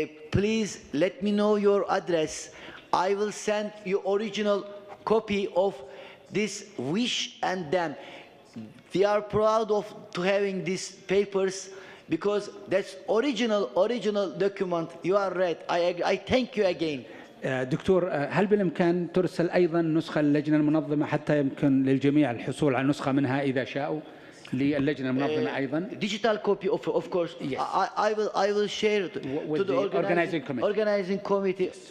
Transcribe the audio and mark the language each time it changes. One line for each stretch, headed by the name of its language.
English: Please let me know your address. I will send you original copy of this wish and them. We are proud to having these papers because that's original document. You are right. I thank you again.
Arabic: دكتور، هل بالإمكان ترسل أيضا نسخة للجنة المنظمة حتى يمكن للجميع الحصول على نسخة منها إذا شاءوا للجنة المنظمة أيضا؟
English: Digital copy of course. Yes. I will share it with to the organizing committee.